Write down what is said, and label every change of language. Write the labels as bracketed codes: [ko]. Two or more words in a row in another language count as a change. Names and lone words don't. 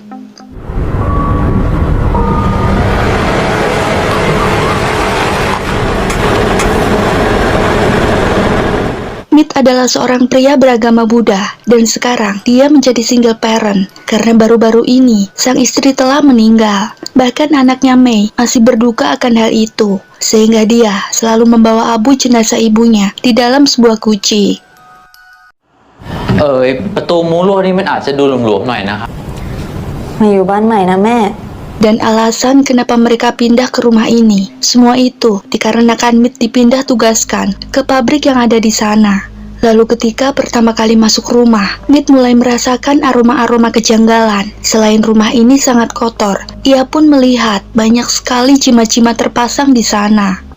[id] Mit adalah seorang pria beragama Buddha dan sekarang dia menjadi [en] single parent [id] karena baru-baru ini sang istri telah meninggal. Bahkan anaknya Mei masih berduka akan hal itu sehingga dia selalu membawa abu jenazah ibunya di dalam sebuah guci. [th] ประตูมุ้งลวดนี่มันอาจจะดูหลวมๆหน่อยนะครับ มาอยู่บ้านใหม่นะแม่ [id] Dan alasan kenapa mereka pindah ke rumah ini, semua itu dikarenakan Mit dipindah tugaskan ke pabrik yang ada di sana. Lalu ketika pertama kali masuk rumah, Mit mulai merasakan aroma-aroma kejanggalan. Selain rumah ini sangat kotor, ia pun melihat banyak sekali jimat-jimat terpasang di sana.